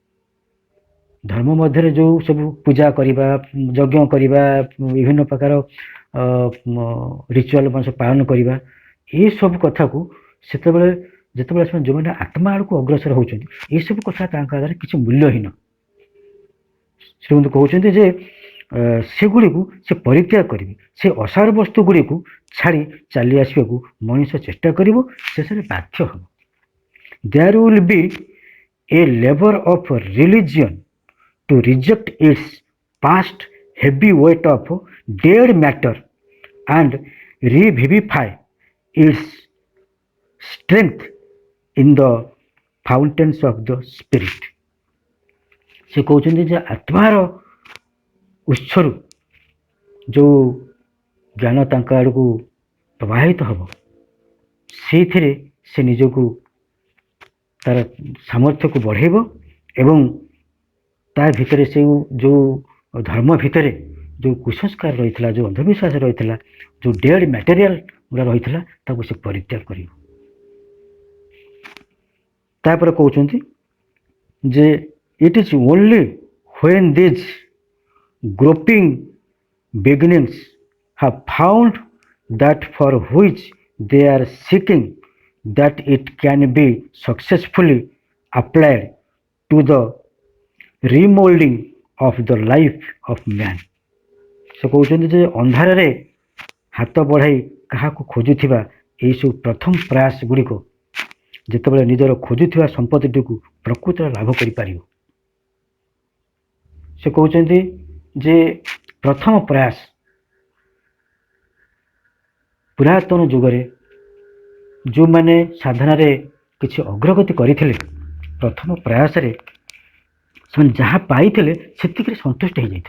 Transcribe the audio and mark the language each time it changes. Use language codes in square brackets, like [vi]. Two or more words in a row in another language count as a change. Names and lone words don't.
[or] ଧର୍ମ ମଧ୍ୟରେ ଯେଉଁ ସବୁ ପୂଜା କରିବା, ଯଜ୍ଞ କରିବା, ବିଭିନ୍ନ ପ୍ରକାର ରିଚୁଆଲ ପାଳନ କରିବା, ଏସବୁ କଥାକୁ ସେତେବେଳେ ଯେତେବେଳେ ସେମାନେ ଯେଉଁମାନେ ଆତ୍ମା ଆଡ଼କୁ ଅଗ୍ରସର ହେଉଛନ୍ତି, ଏସବୁ କଥା ତାଙ୍କ ଆଗରେ କିଛି ମୂଲ୍ୟହୀନ। ଶ୍ରୀମନ୍ତ କହୁଛନ୍ତି ଯେ ସେଗୁଡ଼ିକୁ ସେ ପରିତ୍ୟାଗ କରିବେ, ସେ ଅସାର ବସ୍ତୁ ଗୁଡ଼ିକୁ ଛାଡ଼ି ଚାଲି ଆସିବାକୁ ମଣିଷ ଚେଷ୍ଟା କରିବ, ଶେଷରେ ବାଧ୍ୟ ହେବ। [en] There will be a labor of religion to reject its past heavy weight of dead matter and revivify its strength in the fountains of the spirit। [or] ସେ କହୁଛନ୍ତି ଯେ ଆତ୍ମାର ଉତ୍ସରୁ ଯେଉଁ ଜ୍ଞାନ ତାଙ୍କ ଆଡ଼କୁ ପ୍ରବାହିତ ହେବ ସେଇଥିରେ ସେ ନିଜକୁ ତାର ସାମର୍ଥ୍ୟକୁ ବଢ଼େଇବ ଏବଂ ତା ଭିତରେ ଯେଉଁ ଧର୍ମ ଭିତରେ ଯେଉଁ କୁସଂସ୍କାର ରହିଥିଲା, ଯେଉଁ ଅନ୍ଧବିଶ୍ୱାସ ରହିଥିଲା, ଯେଉଁ [en] dead material [or] ଗୁଡ଼ା ରହିଥିଲା ତାକୁ ସେ ପରିତ୍ୟାଗ କରିବ। ତାପରେ କହୁଛନ୍ତି ଯେ [en] it is only when these groping beginnings have found that for which they are seeking that it can be successfully applied to the remolding of the life of man। [or] ସେ କହୁଛନ୍ତି ଯେ ଅନ୍ଧାରରେ ହାତ ବଢ଼ାଇ କାହାକୁ ଖୋଜୁଥିବା ଏହିସବୁ ପ୍ରଥମ ପ୍ରୟାସ ଗୁଡ଼ିକ ଯେତେବେଳେ ନିଜର ଖୋଜୁଥିବା ସମ୍ପତ୍ତିଟିକୁ ପ୍ରକୃତରେ ଲାଭ କରିପାରିବ। ସେ କହୁଛନ୍ତି ଯେ ପ୍ରଥମ ପ୍ରୟାସ ପୁରାତନ ଯୁଗରେ ଯେଉଁମାନେ ସାଧନାରେ କିଛି ଅଗ୍ରଗତି କରିଥିଲେ ପ୍ରଥମ ପ୍ରୟାସରେ ସେମାନେ ଯାହା ପାଇଥିଲେ ସେତିକିରେ ସନ୍ତୁଷ୍ଟ ହେଇଯାଇଥିଲେ।